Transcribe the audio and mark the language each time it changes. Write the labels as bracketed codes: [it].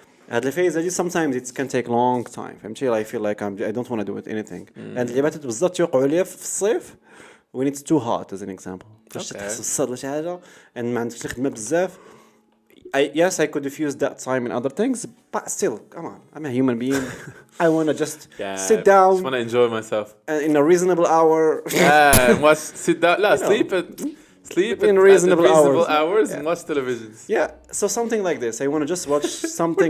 [ar] هاد الفيز هادي [en] sometimes it can take long time. فهمتي I feel like I don't want to do it anything. [ar] هاد اللعبات بالذات تيوقعوا ليا في الصيف [en] when it's too hot as an example. [ar] فاش تحس بالصداع شي حاجه and ما عندكش الخدمه بزاف. [en] Yes, I could diffuse that time in other things, but still, come on, I'm a human being. I want to just sit down. I want to enjoy myself in a reasonable hour. Sit down. Sleep in reasonable hours and watch television. Yeah, so something like this. I want to just watch something.